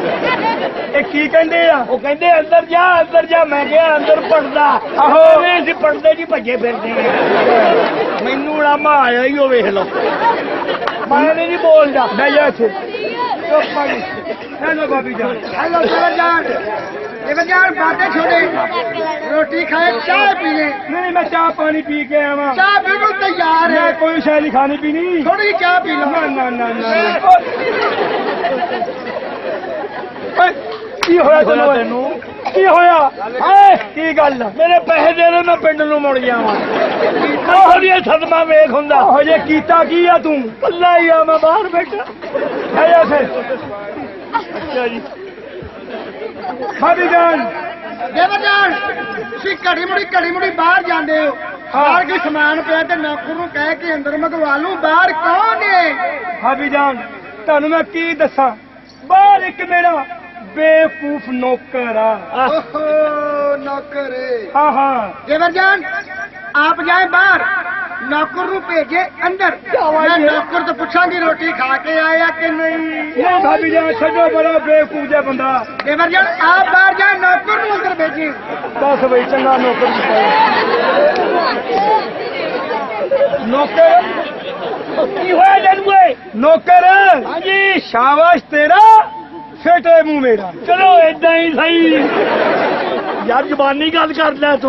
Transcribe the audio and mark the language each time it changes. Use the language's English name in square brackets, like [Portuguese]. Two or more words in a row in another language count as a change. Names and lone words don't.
[Punjabi] ਇਹ ਕੀ ਕਹਿੰਦੇ ਆ ਉਹ ਕਹਿੰਦੇ ਅੰਦਰ ਜਾ ਮੈਂ ਕਿਹਾ ਅੰਦਰ ਪੜਦਾ ਆਹੋ। ਨਹੀਂ ਅਸੀਂ ਪੜਦੇ ਜੀ ਭੱਜੇ ਫਿਰਦੇ ਆ। ਮੈਨੂੰ ਉਲਾਮਾ ਆਇਆ ਹੀ ਉਹ ਵੇਖ ਲਓ ਮੈਂ ਨਹੀਂ ਬੋਲਦਾ ਬਹਿ ਜਾ ਇੱਥੇ ਹੈਲੋ ਭਾਬੀ ਜਾਨ [Hindi] हेलो देवर जान बातें छोड़े रोटी खाए चाय पिए [Punjabi] ਨਹੀਂ ਮੈਂ ਚਾਹ ਪਾਣੀ ਪੀ ਕੇ ਆਇਆ ਵਾਂ [Hindi] चाय बिल्कुल तैयार है [Punjabi] ਮੈਂ ਕੋਈ ਸ਼ਾਇ ਨਹੀਂ ਖਾਣੀ ਪੀਣੀ [Hindi] थोड़ी चाय पी लो [Punjabi] ना ना ना ना ਓਏ ਕੀ ਹੋਇਆ ਤੈਨੂੰ ਕੀ ਹੋਇਆ ਏ ਕੀ ਗੱਲ ਆ ਮੇਰੇ ਪੈਸੇ ਦੇ ਦੇ ਮੈਂ ਪਿੰਡ ਨੂੰ ਮੁੜ ਜਾਵਾਂ ਉਹ ਜੀ ਸਦਮਾ ਵੇਖ ਹੁੰਦਾ ਹਜੇ ਕੀਤਾ ਕੀ ਆ ਤੂੰ ਕੱਲਾ ਹੀ ਆ ਮੈਂ ਬਾਹਰ ਬੈਠਾ ਆਇਆ ਫਿਰ ਅੱਛਾ ਜੀ ਭਾਬੀ ਜਾਨ [Hindi] देवर जान [Punjabi] ਤੁਸੀਂ ਘੜੀ ਮੁੜੀ ਬਾਹਰ ਜਾਂਦੇ ਹੋ ਬਾਹਰ ਕੋਈ ਸਮਾਨ ਪਿਆ ਤੇ ਨੌਕਰ ਨੂੰ ਕਹਿ ਕੇ ਅੰਦਰ ਮੰਗਵਾ ਲੂੰ ਬਾਹਰ ਕੌਣ ਹੈ ਭਾਬੀ ਜਾਨ ਤੁਹਾਨੂੰ ਮੈਂ ਕੀ ਦੱਸਾਂ ਬਾਹਰ ਇੱਕ ਮੇਰਾ ਬੇਵਕੂਫ ਨੌਕਰ ਆ [Hindi] ओहो नौकर [Punjabi] ਹਾਂ ਹਾਂ [Hindi] देवर जान आप जाए बाहर नौकर [Punjabi] ਨੂੰ ਭੇਜੇ ਅੰਦਰ ਮੈਂ ਨੌਕਰ ਤੋਂ ਪੁੱਛਾਂਗੀ ਰੋਟੀ ਖਾ ਕੇ ਆਇਆ ਕਿ ਨਹੀਂ ਨਹੀਂ ਭਾਬੀ ਜਾਨ ਛੱਡੋ ਬੜਾ ਬੇਵਕੂਫ ਜਿਹਾ ਬੰਦਾ [Hindi] देवर जान आप बाहर जाए नौकर [Punjabi] ਨੂੰ ਅੰਦਰ ਭੇਜੇ ਦੱਸ ਬਈ ਚੰਗਾ ਨੌਕਰ ਨੌਕਰ ਕੀ ਹੋਇਆ ਤੈਨੂੰ ਓਏ ਨੌਕਰ ਹਾਂਜੀ ਸ਼ਾਬਾਸ਼ ਤੇਰਾ ਫੇਟੇ ਮੂੰਹ ਮੇਰਾ ਚਲੋ ਏਦਾਂ ਹੀ ਸਹੀ ਯਾਰ ਜ਼ਬਾਨੀ ਗੱਲ ਕਰ ਲੈ ਤੂੰ